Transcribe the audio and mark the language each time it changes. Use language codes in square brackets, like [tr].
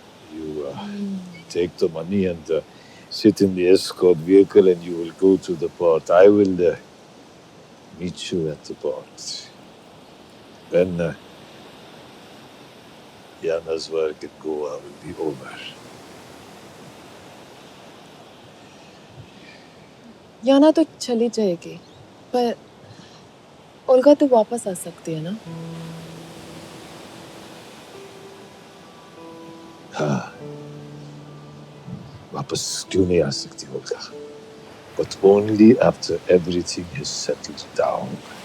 [en] You take the money and sit in the escort vehicle and you will go to the port. I will meet you at the port. Then Yana's work at Goa will be over. [hi] याना तो चली जाएगी, पर Olga तो वापस आ सकती है ना? हाँ, वापस क्यों नहीं आ सकती होगा? [en] But only after everything has settled down.